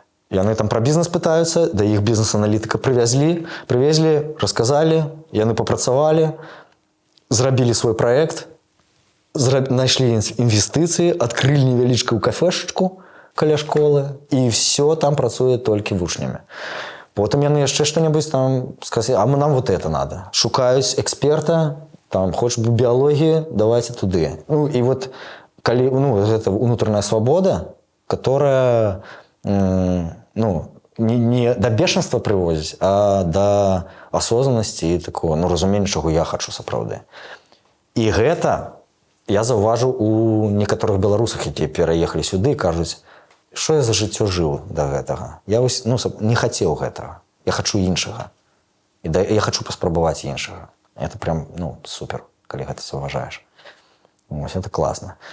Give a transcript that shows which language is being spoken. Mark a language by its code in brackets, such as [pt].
[be] Яны там пра бізнес пытаюцца, да іх бізнес-аналітыка привезлі, расказалі, яны папрацавалі, зрабілі свой праект, знайшлі інвестыцыі, адкрылі невялічкую кафешачку каля школы, і все там працуе толькі вучнямі. Потым яны яшчэ што-небудзь там сказалі, [ru] а нам вот это надо. [be] Шукаюць эксперта, там, [ru] хочешь биологии, давайте [be] туды. [ru] Ну, и вот, коли, ну, это внутренняя свобода, которая, ну, не до бешенства приводит, а до осознанности и такого, ну, разумения, чего я хочу сапраўды. [be] И гэта я заўважыў у некаторых беларусах, якія пераехалі сюды, кажуць, што я за жыццё жыў да гэтага. Я вось, ну, не хацеў гэтага. Я хачу іншага. І я хачу паспрабаваць іншага. [ru] Это прям, [be] ну, супер, калі гэта заўважаеш. Вось, это класна.